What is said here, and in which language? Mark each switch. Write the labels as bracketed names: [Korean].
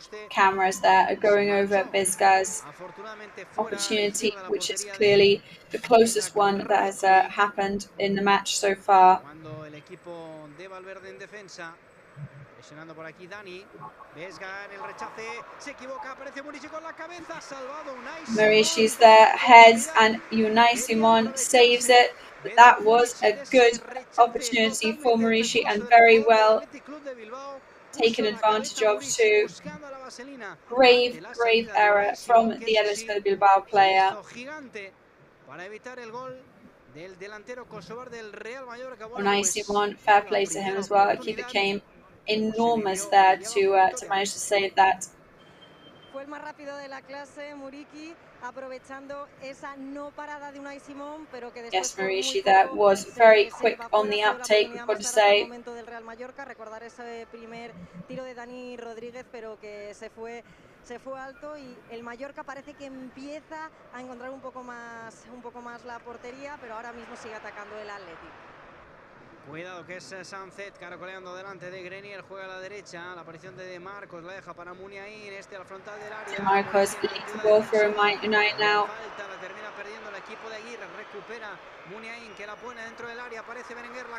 [English] Cameras there are going over Vesga's opportunity, which is clearly the closest one that has happened in the match so far. [Spanish] Cuando el equipo de Valverde en defensa, presionando por aquí Dani, Vesga en el rechace, se equivoca, aparece Murici con la cabeza, salvado Unai. [English] Maurici's there, heads, and Unai Simon saves it. But that was a good opportunity for Maurici and very well taken advantage of too. Grave error from the Atletico de Bilbao player. [Spanish] Para evitar el gol del delantero kosovar del Real Mallorca. [English] Unai Simon, fair play to him as well. He became enormous there to manage to save that. [Spanish] Fue el más rápido de la clase, Murici, aprovechando esa no parada de Unai Simon, pero que después... [English] Yes, Maurici there was very quick on the uptake, we've got to say. [Spanish] Momento del Real Mallorca, recordar ese primer tiro de Dani Rodríguez, pero que se fue alto, y el Mallorca parece que empieza a encontrar un poco más la portería, pero ahora mismo sigue atacando el Atleti. Cuidado que es Sunset caracoleando delante de Grenier, juega a la derecha, la aparición de Marcos, la deja para Muniain, al frontal del área. [English] Marcos leads the ball for United now. [Spanish] Falta, la termina perdiendo el equipo de Aguirre, recupera Muniain, que la pone dentro del área, aparece Berenguer, la